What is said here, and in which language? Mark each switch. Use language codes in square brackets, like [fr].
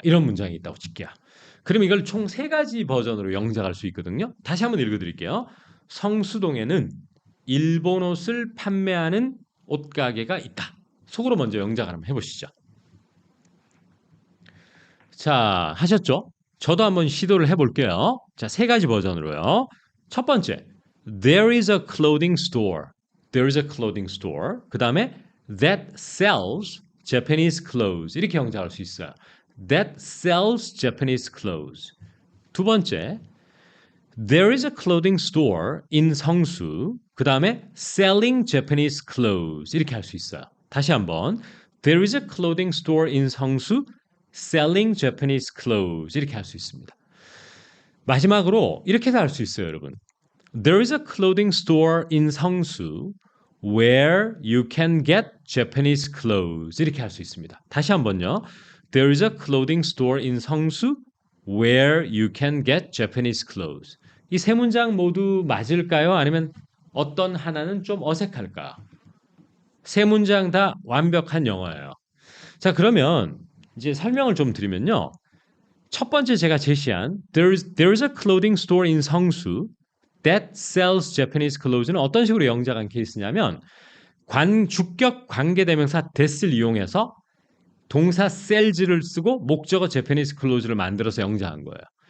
[ko] 이런 문장이 있다고 칠게요. 그럼 이걸 총 세 가지 버전으로 영작할 수 있거든요. 다시 한번 읽어드릴게요. 성수동에는 일본 옷을 판매하는 옷가게가 있다. 속으로 먼저 영작을 한번 해보시죠. 자, 하셨죠? 저도 한번 시도를 해볼게요. 자, 세 가지 버전으로요. [en] 첫 번째, There is a clothing store. There is a clothing store. [ko] 그 다음에 [en] That sells Japanese clothes. [ko] 이렇게 영작할 수 있어요. [en] That sells Japanese clothes. [ko] 두 번째, [en] There is a clothing store in 성수. [ko] 그 다음에 [en] selling Japanese clothes. [ko] 이렇게 할 수 있어요. 다시 한번. [en] There is a clothing store in 성수. selling Japanese clothes. [ko] 이렇게 할 수 있습니다. 마지막으로 이렇게도 할 수 있어요, 여러분. [en] There is a clothing store in 성수 where you can get Japanese clothes. [ko] 이렇게 할 수 있습니다. 다시 한번요. [en] There is a clothing store in 성수 where you can get Japanese clothes. [ko] 이 세 문장 모두 맞을까요? 아니면 어떤 하나는 좀 어색할까요? 세 문장 다 완벽한 영어예요. 자, 그러면 이제 설명을 좀 드리면요. 첫 번째 제가 제시한 [en] There's a clothing store in 성수 that sells Japanese clothes [ko] 는 어떤 식으로 영작한 케이스냐면 주격 관계대명사 that을 이용해서 동사 sells를 쓰고 목적어 Japanese clothes를 만들어서 영작한 거예요.